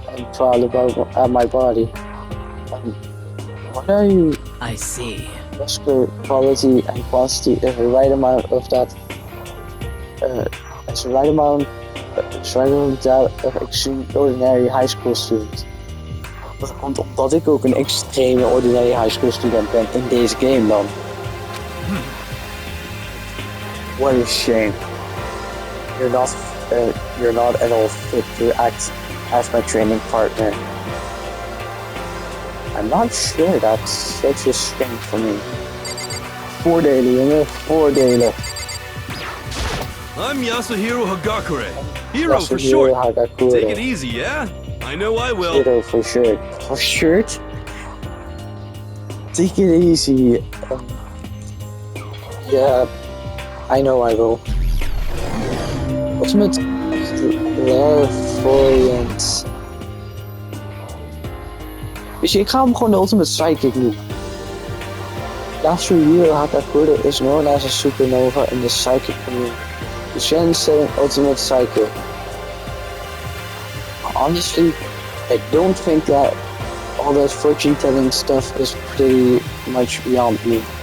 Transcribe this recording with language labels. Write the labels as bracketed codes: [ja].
[en] and proud about my body. What are you? I see. Muscular quality and quantity is the right amount of that. It's the right amount. It's right amount that of extraordinary high school student. [nl] Dat komt omdat ik ook een [en] extreme ordinary high school student [nl] ben in deze game dan. [en] What a shame. You're not at all fit to act as my training partner. I'm not sure that's such a strength for me. [nl] Voordelen, jongen, voordelen. [en] I'm Yasuhiro Hagakure. Hero for short. Take it easy, yeah? I know I will. Hero for short. For short? Take it easy. Yeah, I know I will. Ultimate Clairvoyance. [nl] Dus ik ga hem gewoon de Ultimate Psychic doen. [en] Yasuhiro Hagakure is known as a supernova in the psychic community. The trend-setting Ultimate Psychic. Honestly, I don't think that all that fortune-telling stuff is pretty much beyond me.